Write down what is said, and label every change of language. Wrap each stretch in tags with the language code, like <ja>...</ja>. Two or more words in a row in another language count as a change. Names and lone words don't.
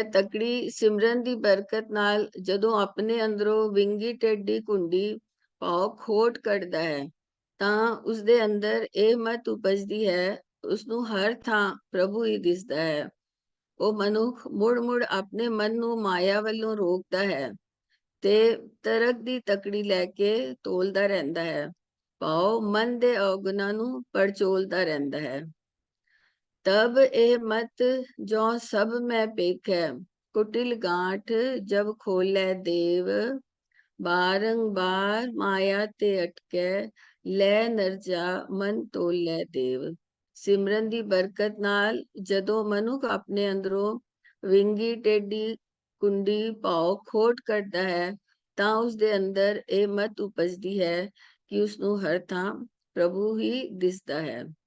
<pa>ਤਕੜੀ ਸਿਮਰਨ ਦੀ ਬਰਕਤ ਨਾਲ ਜਦੋਂ ਆਪਣੇ ਅੰਦਰੋਂ ਵਿੰਗੀ ਟੇਢੀ ਕੁੰਡੀ ਭਾਵ ਖੋਟ ਕੱਢਦਾ ਹੈ, ਤਾਂ ਉਸਦੇ ਅੰਦਰ ਇਹ ਮਤ ਉਪਜਦੀ ਹੈ ਉਸਨੂੰ ਹਰ ਥਾਂ ਪ੍ਰਭੂ ਹੀ ਦਿਸਦਾ ਹੈ। ਉਹ ਮਨੁੱਖ ਮੁੜ-ਮੁੜ ਆਪਣੇ ਮਨ ਨੂੰ ਮਾਇਆ ਵੱਲੋਂ ਰੋਕਦਾ ਹੈ ਤੇ ਤਰਕ ਦੀ ਤਕੜੀ ਲੈ ਕੇ ਤੋਲਦਾ ਰਹਿੰਦਾ ਹੈ। ਭਾਵ ਮਨ ਦੇ ਔਗੁਣਾਂ ਨੂੰ ਪੜਚੋਲਦਾ ਰਹਿੰਦਾ ਹੈ। ਤਬ ਇਹ ਮਤਿ ਜਉ ਸਭ ਮਹਿ ਪੇਖੈ, ਕੁਟਿਲ ਗਾਂਠਿ ਜਬ ਖੋਲੈ ਦੇਵ, ਬਾਰੰ ਬਾਰ ਮਾਇਆ ਤੇ ਅਟਕੈ, ਲੈ ਨਰਜਾ ਮਨ ਤੋਲੈ ਦੇਵ। ਸਿਮਰਨ ਦੀ ਬਰਕਤ ਨਾਲ ਜਦੋਂ ਮਨੁੱਖ ਆਪਣੇ ਅੰਦਰੋਂ ਵਿੰਗੀ ਟੇਢੀ ਕੁੰਡੀ ਭਾਵ ਖੋਟ ਕੱਢਦਾ ਹੈ ਤਾਂ ਉਸ ਦੇ ਅੰਦਰ ਇਹ ਮਤ ਉਪਜਦੀ ਹੈ ਕਿ ਉਸ ਨੂੰ ਹਰ ਥਾਂ ਪ੍ਰਭੂ ਹੀ ਦਿਸਦਾ ਹੈ।</pa>